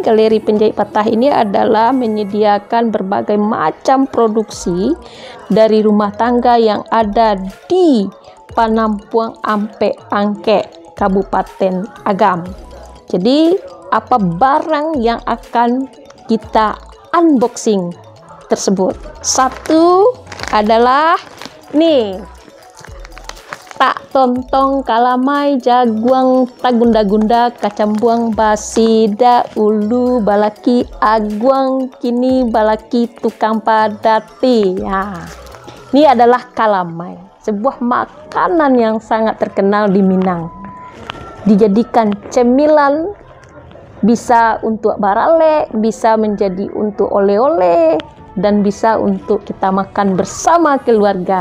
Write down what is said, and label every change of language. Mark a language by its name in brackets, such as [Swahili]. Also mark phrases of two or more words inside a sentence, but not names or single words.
[Indonesian] Galeri Pinjai Patah ini adalah menyediakan berbagai macam produksi dari rumah tangga yang ada di Panampuang Ampe Angke, Kabupaten Agam. Jadi apa barang yang akan kita unboxing tersebut? Satu adalah nih, [Minangkabau] tak tontong kalamai jaguang tagunda-gunda kacambuang basida ulu balaki aguang kini balaki tukang padati. [Indonesian] Ya, ini adalah kalamai, sebuah makanan yang sangat terkenal di Minang. Dijadikan cemilan, bisa untuk barale, bisa menjadi untuk oleh-oleh, dan bisa untuk kita makan bersama keluarga.